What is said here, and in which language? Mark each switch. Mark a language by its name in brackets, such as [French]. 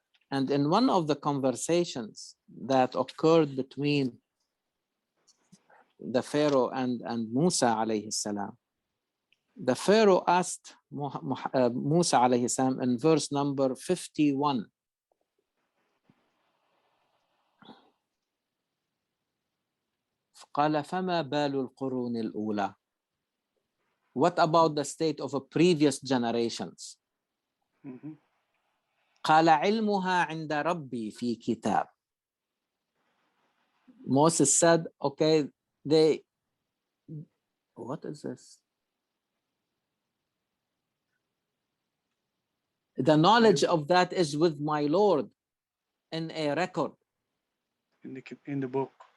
[English] And in one of the conversations that occurred between the Pharaoh and Musa alayhi salam, the Pharaoh asked Musa alayhi salam in verse number 51, [Arabic] قال فما بال القرون الأولى. [English] What about the state of previous generations? [Arabic] قال علمها عند ربي في كتاب. [English] Moses said, okay, what is this? The knowledge of that is with my Lord in a record. In the book.